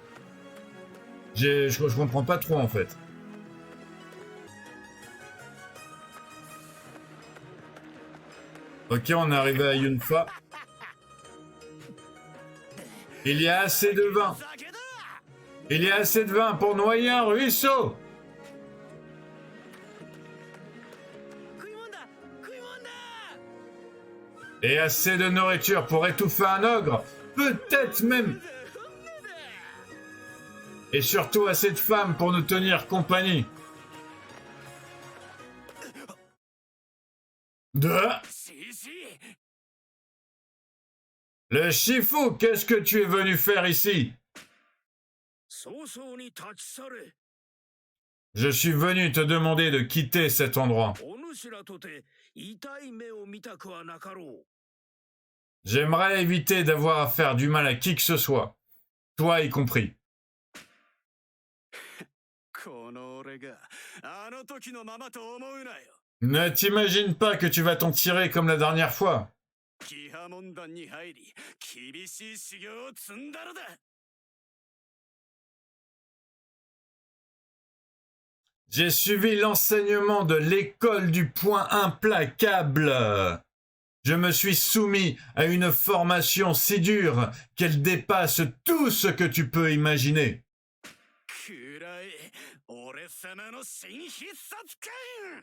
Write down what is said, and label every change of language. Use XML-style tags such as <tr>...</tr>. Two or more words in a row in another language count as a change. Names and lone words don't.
<fr>Je comprends pas trop en fait. Ok, on est arrivé à Yunfa. Il y a assez de vin. Il y a assez de vin pour noyer un ruisseau.</fr> <ja>食い物だ。食い物だ。</ja> <fr>Et assez de nourriture pour étouffer un ogre. Peut-être même. Et surtout assez de femmes pour nous tenir compagnie. Le Shifu, qu'est-ce que tu es venu faire ici?</fr> <ja>早々に立ち去れ。</ja> <fr>Je suis venu te demander de quitter cet endroit.</fr> <ja>お主らとて痛い目を見たくはなかろう。</ja> <fr>J'aimerais éviter d'avoir à faire du mal à qui que ce soit. Toi y compris.</fr> <ja>この俺があの時のままと思うなよ。</ja> <fr>Ne t'imagine pas que tu vas t'en tirer comme la dernière fois.</fr> <ja>キハモン団に入り厳しい修行を積んだのだ。</ja> <fr>J'ai suivi l'enseignement de l'école du point implacable. Je me suis soumis à une formation si dure qu'elle dépasse tout ce que tu peux imaginer.</fr> <ja>暗い俺様の新必殺剣。</ja>